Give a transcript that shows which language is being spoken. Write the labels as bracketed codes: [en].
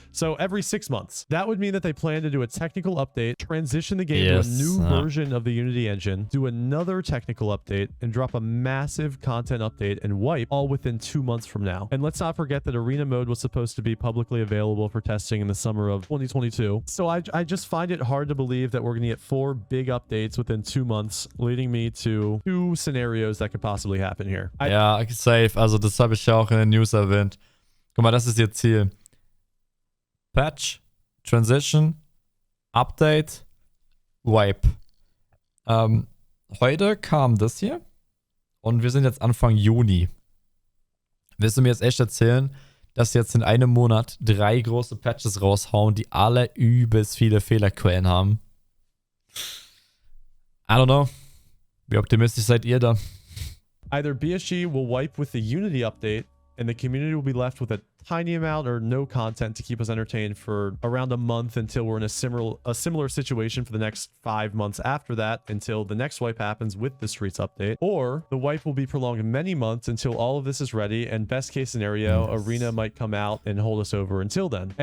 [en] So every 6 months, that would mean that they plan to do a technical update, transition the game to a new version of the Unity engine, do another technical update, and drop a massive content update and wipe all within 2 months from now. And let's not forget that arena mode was supposed to be publicly available for testing in the summer of 2022. So I just find it hard to believe that we're going to get 4 big updates within 2 months, leading me to 2 scenarios that could possibly happen here. [de] Ja, safe. Also das habe ich ja auch in den News erwähnt. Guck mal, das ist ihr Ziel. Patch, Transition, Update, Wipe. Heute kam das hier und wir sind jetzt Anfang Juni. Willst du mir jetzt echt erzählen, dass sie jetzt in einem Monat 3 große Patches raushauen, die alle übelst viele Fehlerquellen haben? [en] I don't know. [de] Wie optimistisch seid ihr da? [en] Either BSG will wipe with the Unity update and the community will be left with a tiny amount or no content to keep us entertained for around a month until we're in a similar situation for the next 5 months after that, until the next wipe happens with the streets update, or the wipe will be prolonged many months until all of this is ready, and best case scenario, arena might come out and hold us over until then.